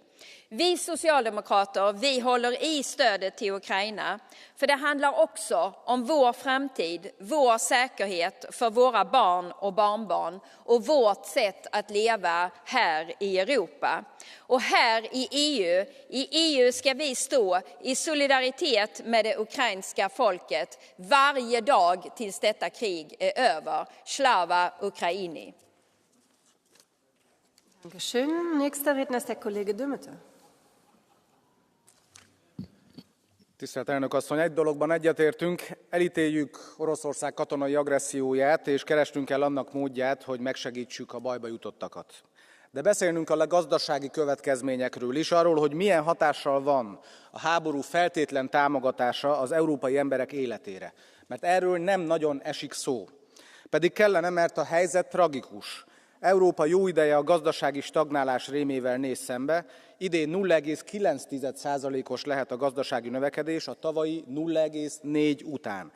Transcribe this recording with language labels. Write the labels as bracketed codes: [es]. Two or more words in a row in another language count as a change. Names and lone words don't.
[sv] Vi socialdemokrater, vi håller i stödet till Ukraina, för det handlar också om vår framtid, vår säkerhet för våra barn och barnbarn och vårt sätt att leva här i Europa. Och här i EU ska vi stå i solidaritet med det ukrainska folket varje dag tills detta krig är över. [uk] Slava Ukraini! [de] Dankeschön. Nächster Redner ist der Kollege Dümmeter. [hu] Tisztelt elnök asszony, egy dologban egyetértünk, elítéljük Oroszország katonai agresszióját, és kerestünk el annak módját, hogy megsegítsük a bajba jutottakat. De beszélnünk kell a gazdasági következményekről is, arról, hogy milyen hatással van a háború feltétlen támogatása az európai emberek életére. Mert erről nem nagyon esik szó. Pedig kellene, mert a helyzet tragikus. Európa jó ideje a gazdasági stagnálás rémével néz szembe, idén 0,9%-os lehet a gazdasági növekedés a tavalyi 0,4 után.